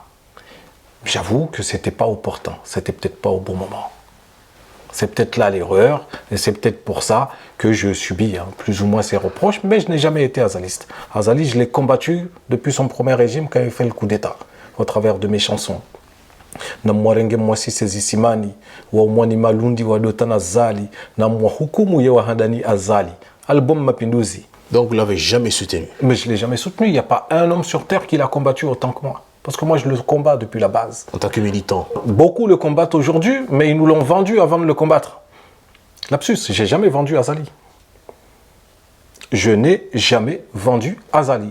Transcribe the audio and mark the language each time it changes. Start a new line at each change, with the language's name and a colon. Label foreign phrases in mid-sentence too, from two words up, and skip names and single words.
French: J'avoue que ce n'était pas opportun, c'était peut-être pas au bon moment. C'est peut-être là l'erreur, et c'est peut-être pour ça que je subis plus ou moins ces reproches, mais je n'ai jamais été azaliste. Azali, je l'ai combattu depuis son premier régime quand il fait le coup d'État, au travers de mes chansons.
Ngazidja Comorian: Namwarenge mwasi sezisimani, wa umwani malundi wa dotana zali, na mwahukumu ya wahandani azali.
French: Album Mapinduzi. Donc vous ne l'avez jamais soutenu? Mais je ne l'ai jamais soutenu. Il n'y a pas un homme sur Terre qui l'a combattu autant que moi. Parce que moi, je le combats depuis la base. En tant que militant? Beaucoup le combattent aujourd'hui, mais ils nous l'ont vendu avant de le combattre. Lapsus, je n'ai jamais vendu Azali. Je n'ai jamais vendu Azali.